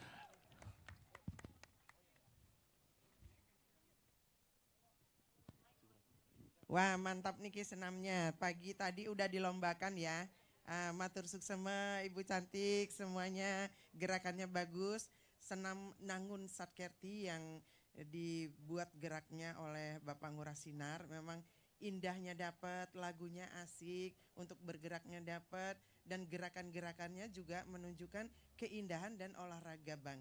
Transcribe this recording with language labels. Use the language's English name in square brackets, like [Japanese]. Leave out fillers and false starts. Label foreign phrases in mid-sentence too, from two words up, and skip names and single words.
[Indonesian] Wah, mantap niki senamnya. Pagi tadi udah dilombakan ya. [Balinese] Matur suksema [Indonesian] Ibu cantik, semuanya gerakannya bagus. Senam Nangun Satkerti yang dibuat geraknya oleh Bapak Ngurah Sinar memang indahnya dapat, lagunya asik, untuk bergeraknya dapat, dan gerakan-gerakannya juga menunjukkan keindahan dan olahraga banget.